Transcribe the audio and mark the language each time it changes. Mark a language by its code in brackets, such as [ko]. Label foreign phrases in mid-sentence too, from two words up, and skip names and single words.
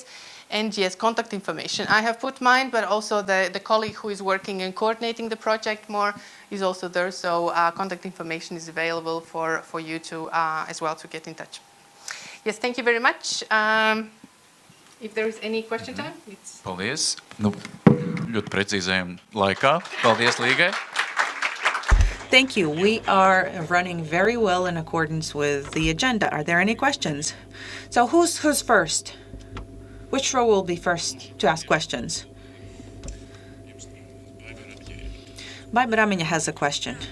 [en] And yes, contact information. I have put mine, but also the colleague who is working and coordinating the project more is also there. So contact information is available for you to as well to get in touch. Yes, thank you very much. If there is any question time, it's... [lv] Paldies. Nu, ļoti precīzējam laikā. Paldies, Līgai. [en] Thank you. We are running very well in accordance with the agenda. Are there any questions? So who's first? Which row will be first to ask questions? Baibaramiņa has a question.